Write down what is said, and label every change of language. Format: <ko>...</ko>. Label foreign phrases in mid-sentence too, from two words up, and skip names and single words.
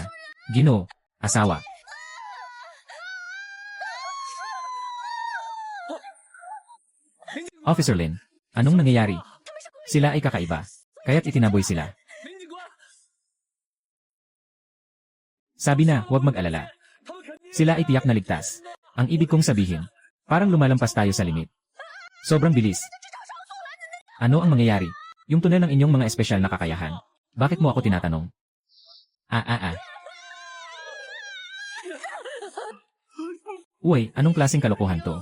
<tl>Ginoo, asawa. Officer Lin, anong nangyayari? Sila ay kakaiba. Kaya't itinaboy sila.</tl> <zh>林警官，</zh> <tl>Sabi na, huwag mag-alala.</tl> <zh>他们肯定</zh> <tl>Sila ay tiyak na ligtas. Ang ibig kong sabihin, parang lumalampas tayo sa limit. Sobrang bilis. Ano ang mangyayari? Yung tunel ng inyong mga espesyal na kakayahan. Bakit mo ako tinatanong? Uy, anong klaseng kalokohan to?</tl>